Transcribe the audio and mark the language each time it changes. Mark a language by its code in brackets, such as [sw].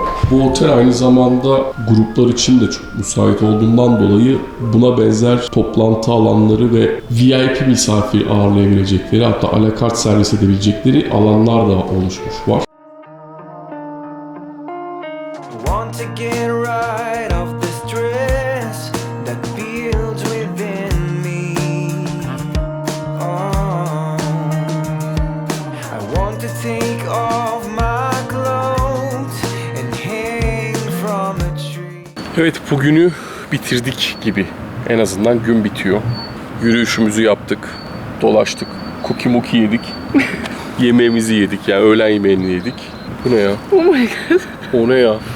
[tr] Bu otel aynı zamanda gruplar için de çok müsait olduğundan dolayı buna benzer toplantı alanları ve VIP misafir ağırlayabilecekleri, hatta alakart servis edebilecekleri alanlar da oluşmuş var. [en] Want to get right off the stress that builds within me. Oh, I want to take off my clothes and hang from a tree. [tr] Evet, bugünü bitirdik gibi. En azından gün bitiyor. Yürüyüşümüzü yaptık, dolaştık, cookie muki yedik. Yemeğimizi yedik, yani öğlen yemeğini yedik. Bu ne ya? [en] Oh my god. [tr] O ne ya?